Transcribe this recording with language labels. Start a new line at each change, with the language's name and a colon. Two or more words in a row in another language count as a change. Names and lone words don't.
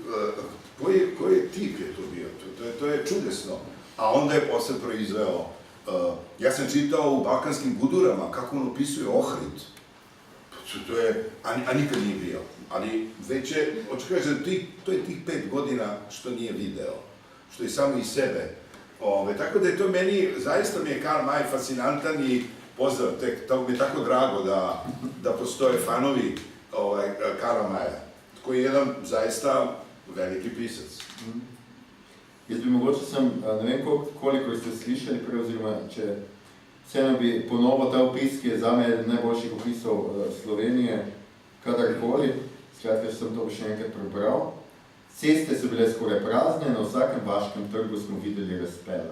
Serbian: koji tip je to bio, to je čudesno, a onda je posle proizveo, ja sam čitao u Balkanskim gudurama kako on opisuje Ohrid, a nikad nije bio, ali već je, očekaj, to je tih 5 godina što nije video, što je samo iz sebe. Tako da je to meni, zaista mi je Karl May fascinantan i pozdrav, to mi je tako drago da postoje fanovi Karla Maya, koji je jedan zaista veliki pisac.
Slovenian: Jaz bi mogoče ne vem koliko ste slišali prej, oziroma če vseeno bi ponovil ta opis, ki je zame eden najboljših opisov Slovenije kadarkoli, skratka, sem to še enkrat prebral. Ceste so bile skoraj prazne, na vsakem vaškem trgu smo videli razpele.